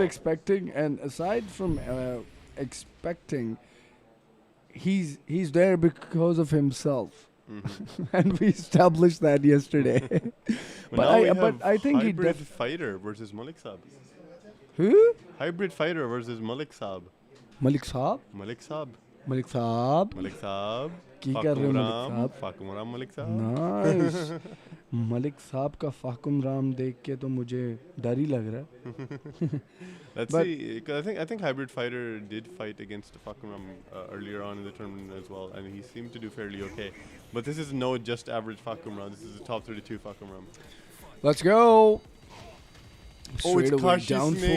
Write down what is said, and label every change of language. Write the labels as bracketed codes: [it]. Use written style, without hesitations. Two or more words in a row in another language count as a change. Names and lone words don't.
[en] expecting, and aside from expecting, he's there because of himself, and we established that yesterday. But now we have but I think he Hybrid Fighter versus Malik Saab. who? Hybrid Fighter versus Malik Saab. Malik Saab. Malik Saab. Malik Saab. Malik Saab. [hi] की कर रहे हो मलिक Ram. साहब? [en] Fakum Ram Malik Saab. [hi] नाइस मलिक साहब का फाकुम राम देख के तो मुझे डर ही लग रहा है. [en] Let's But- see. 'Cause I think Hybrid Fighter did fight against Fakum Ram earlier on in the tournament as well, and he seemed to do fairly okay. But this is no just average Fakum Ram. This is a top 32 Fakum Ram. Let's go. Oh, Straight it's away Kashi down Snake.